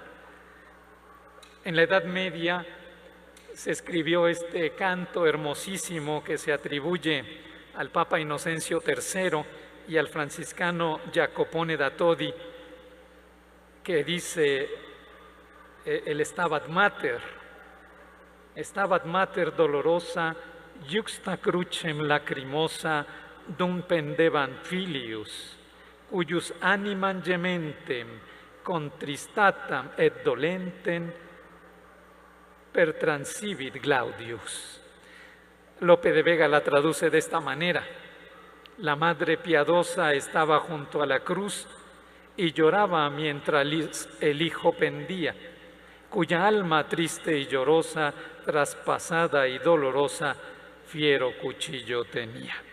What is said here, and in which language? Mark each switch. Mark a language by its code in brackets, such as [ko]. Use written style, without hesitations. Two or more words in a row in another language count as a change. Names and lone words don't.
[es] En la Edad Media se escribió este canto hermosísimo que se atribuye al Papa Inocencio III y al franciscano Jacopone da Todi, que dice el Stabat Mater [la] dolorosa, juxta crucem lacrimosa, dum pendebant filius, cuius animam gementem, contristatam et dolentem, per transivit Glaudius. [es] Lope de Vega la traduce de esta manera: la madre piadosa estaba junto a la cruz y lloraba mientras el hijo pendía, cuya alma triste y llorosa, traspasada y dolorosa, fiero cuchillo tenía.